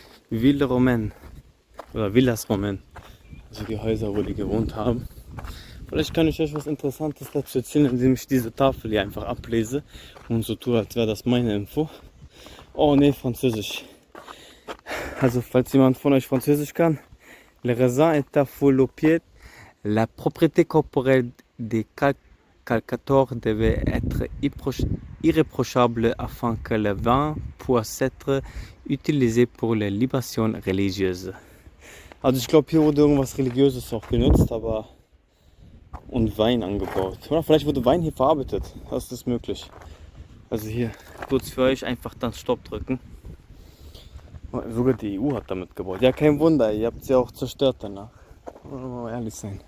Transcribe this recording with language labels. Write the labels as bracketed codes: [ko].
[fr] Ville Romaine [de] oder [fr] Villas Romaine. [de] Also die Häuser, wo die gewohnt haben. Vielleicht kann ich euch was Interessantes dazu erzählen, indem ich diese Tafel hier einfach ablese und so tue, als wäre das meine Info. Oh ne, Französisch. Also falls jemand von euch Französisch kann. [fr] Le raisin est à foule au pied. La propriété corporelle des calcators devait être irréprochable afin que le vin puisse être utilisé pour les libations religieuses. [de] Also ich glaube, hier wurde irgendwas Religiöses auch genutzt, aber und Wein angebaut. Oder vielleicht wurde Wein hier verarbeitet. Das ist möglich. Also hier kurz für euch einfach dann Stopp drücken. Sogar die EU hat damit gebaut. Ja, kein Wunder, ihr habt sie auch zerstört danach. Wollen wir mal ehrlich sein.